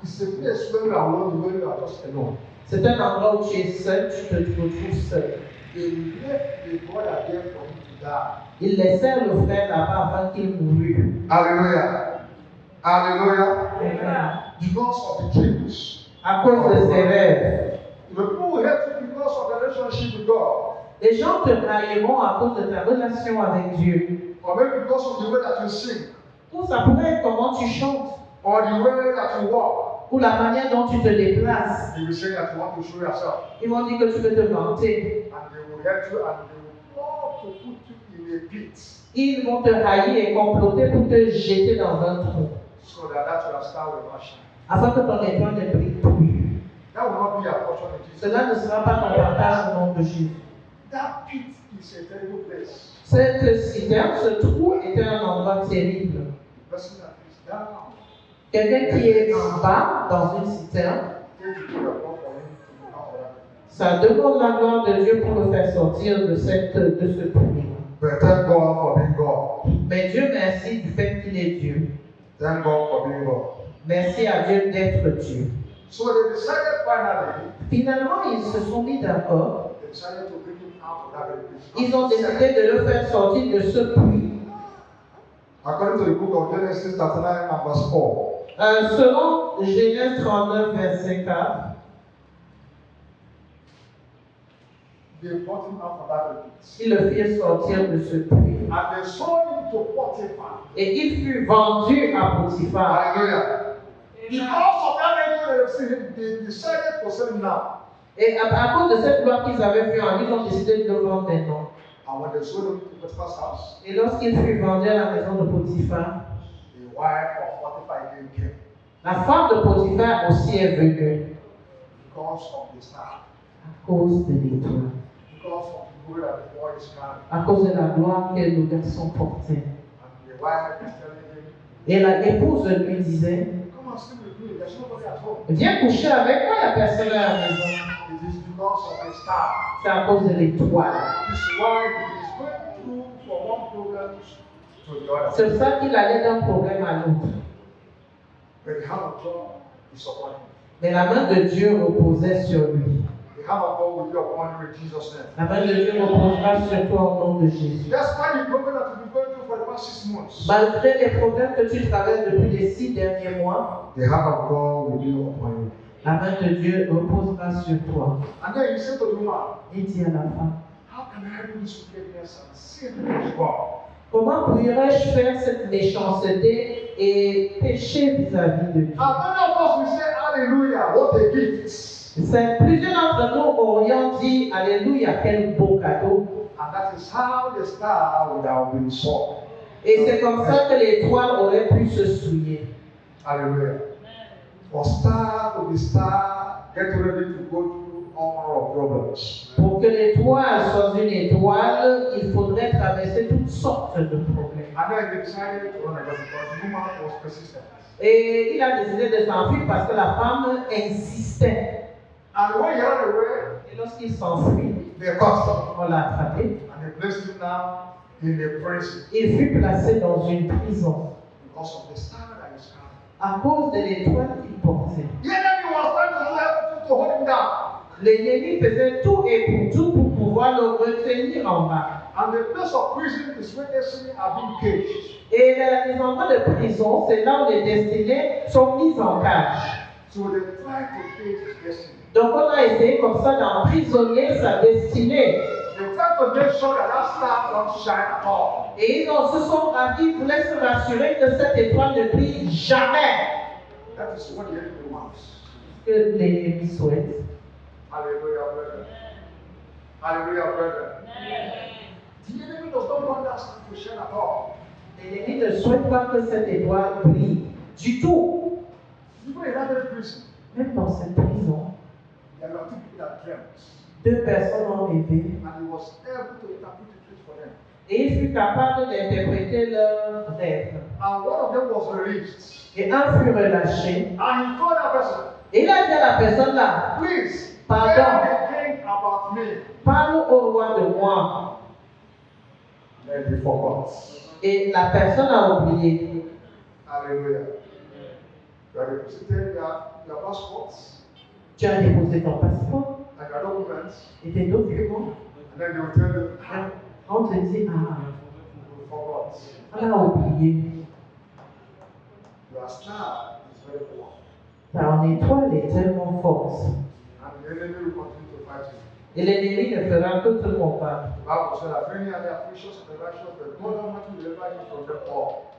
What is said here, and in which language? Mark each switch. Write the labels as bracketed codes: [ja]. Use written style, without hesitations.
[en] It's a place where you are alone, where you are just alone. [fr] C'est un endroit où tu es seul, tu te retrouves seul. [en] They left the brother there for him to die. [fr] Ils laissèrent le frère là-bas afin qu'il mourût. [en] Hallelujah. Hallelujah. Amen. Because of the dreams. [fr] À cause de ses rêves. [en] The people will hate you because of the relationship with God. [fr] Les gens te haïront à cause de ta relation avec Dieu. [en] Or maybe because of the way that you sing. [fr] Ou ça pourrait être comment tu chantes. [en] Or the way that you walk. [fr] Ou la manière dont tu te déplaces. [en] They will say that you want to show yourself. [fr] Ils vont dire que tu veux te vanter. [en] And they will hate you and they will want to put you in a pit. [fr] Ils vont te haïr et comploter pour te jeter dans un trou. [en] So that your star will not shine. [fr] Afin que ton étoile ne brille plus. [en] That will not be your portion in Jesus. [fr] Cela ne sera pas ton partage au nom de Jésus. [en] That pit is a terrible place. [fr] Cette citerne, ce trou était un endroit terrible. [en] The person that is down, [fr] Quelqu'un qui est en bas dans une citerne, [en] take the prayer for him to come out of that. [fr] ça demande la gloire de Dieu pour le faire sortir de ce puits. [en] But thank God for being God. [fr] Mais Dieu merci du fait qu'il est Dieu. [en] Thank God for being God. [fr] Merci à Dieu d'être Dieu. [en] So they decided finally, [fr] Finalement, ils se sont mis d'accord. [en] they decided to bring him out of that very place. [fr] Ils ont décidé de le faire sortir de ce puits. [en] According to the book of Genesis 39 and verse 4, [fr] Selon Genèse 39, verset 4, [en] they brought him out of that very place. [fr] ils le firent sortir de ce puits. [en] And they sold him to Potiphar. [fr] Et il fut vendu à Potiphar. [en] Hallelujah. Because of that angel they received, they decided to sell him now. [fr] Et à cause de cette gloire qu'ils avaient vue en lui, ils ont décidé de le vendre maintenant. [en] And when they sold him to Potiphar's house, [fr] Et lorsqu'il fut vendu à la maison de Potiphar, [en] the wife of Potiphar again came [fr] la femme de Potiphar aussi est venue [en] because of the star, [fr] à cause de l'étoile, [en] because of the glory that the boy is carrying. [fr] à cause de la gloire que le garçon portait. [en] And the wife is telling him, [fr] Et l'épouse lui disait, [en] come and sleep with me, there's nobody at home. [fr] viens coucher avec moi, il n'y a personne à la maison. [en] It is because of the star. [fr] C'est à cause de l'étoile. [en] This is why he is going through from one problem to the other. [fr] C'est ça qu'il allait d'un problème à l'autre. [en] But the hand of God is upon him. [fr] Mais la main de Dieu reposait sur lui. [en] The hand of God will be upon you in Jesus' name. [fr] La main de Dieu reposera sur toi au nom de Jésus. [en] That's why the problem that you've been going through for the past 6 months, [fr] Malgré les problèmes que tu traverses depuis les 6 derniers mois, [en] the hand of God will be upon you. [fr] la main de Dieu reposera sur toi. [en] And then you say to the woman, [fr] Et dis à la femme, [en] how can I do this wickedness and sin against God? [fr] comment pourrais-je faire cette méchanceté et pécher vis-à-vis de Dieu? [en] And many of us will say, hallelujah, what a gift. [fr] Plusieurs d'entre nous aurions dit, Alléluia, quel beau cadeau. [en] And that is how the star would have been sown. [fr] Et c'est comme ça que l'étoile aurait pu se souiller. [en] Hallelujah. For star to be star, get ready to go through all of problems. [fr] Pour que l'étoile soit une étoile, il faudrait traverser toutes sortes de problèmes. [en] And then they decided to run away because the woman was persistent. [fr] Et il a décidé de s'enfuir parce que la femme insistait. [en] And when he ran away, [fr] Et lorsqu'il s'enfuit, [en] they caught him. [fr] on l'a attrapé. [en] And they placed him now in a prison [fr] Il fut placé dans une prison [en] because of the star that is coming. [fr] à cause de l'étoile qu'il portait. [en] The enemy was trying to hold him down. [fr] L'ennemi faisait tout et pour tout pour pouvoir le retenir en bas. [en] And the place of prison is where destiny are being caged. [fr] Et les endroits de prison, c'est là où les destinés sont mis en cage. [en] So they try to cage his destiny. [fr] Donc on a essayé comme ça d'emprisonner sa destinée. [en] They try to make sure that that star don't shine at all. [fr] Et ils voulaient se rassurer que cette étoile ne brille jamais. [en] That is what the enemy wants. [fr] Que l'ennemi souhaite. [en] Hallelujah, brother. Hallelujah, brother. The enemy does not want that star to shine at all. [fr] L'ennemi ne souhaite pas que cette étoile brille du tout. [en] Even in that prison, [fr] Même dans cette prison, [en] there were two people that dreamt. [fr] 2 personnes ont rêvé [en] And he was able to interpret the truth for them. [fr] et il fut capable d'interpréter leurs rêves. [en] And one of them was released. [fr] Et un fut relâché. [en] And he told that person, [fr] Et il a dit à la personne là, [en] please, [fr] pardon, [en] tell the king about me. [fr] parle au roi de moi. [en] Then he forgot. [fr] Et la personne a oublié. [en] Hallelujah. You are deposited your passports [fr] Tu as déposé ton passeport [en] and your documents, [fr] et tes documents. [en] and then they will tell you, [fr] On te dit, ah, [en] you forgot. [fr] on a oublié. [en] Your star is very poor. [fr] Ton étoile est tellement forte. [en] And the enemy will continue to fight you. [fr] Et l'ennemi ne fera que te combattre. [en] The Bible says that many are the afflictions of the righteous, but God Almighty will deliver you from them all.